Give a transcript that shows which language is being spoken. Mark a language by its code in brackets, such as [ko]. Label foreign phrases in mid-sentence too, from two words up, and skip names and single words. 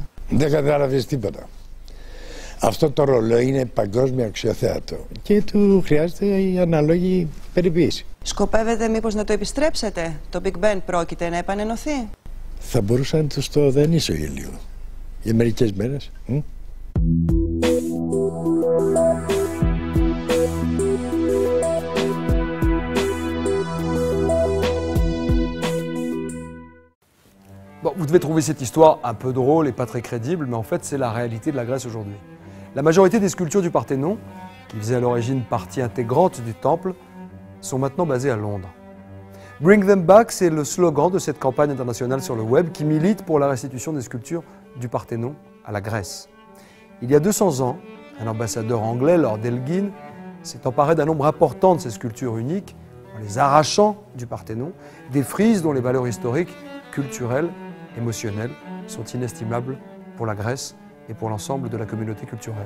[el] Δεν κατάλαβες τίποτα. Αυτό το ρολόι είναι παγκόσμιο αξιοθέατο και του χρειάζεται η αναλόγη περιποίηση. Σκοπεύετε μήπως να το επιστρέψετε? Το Big Ben πρόκειται να επανενωθεί? Θα μπορούσα να του το δανείσω για λίγο. Για μερικές μέρες. [fr] Bon, vous devez trouver cette histoire un peu drôle et pas très crédible, mais en fait c'est la réalité de la Grèce aujourd'hui. La majorité des sculptures du Parthénon, qui faisaient à l'origine partie intégrante du temple, sont maintenant basées à Londres. [en] Bring them back, [fr] c'est le slogan de cette campagne internationale sur le web qui milite pour la restitution des sculptures du Parthénon à la Grèce. Il y a 200 ans, un ambassadeur anglais, Lord Elgin, s'est emparé d'un nombre important de ces sculptures uniques, en les arrachant du Parthénon, des frises dont les valeurs historiques, culturelles, émotionnelles sont inestimables pour la Grèce et pour l'ensemble de la communauté culturelle.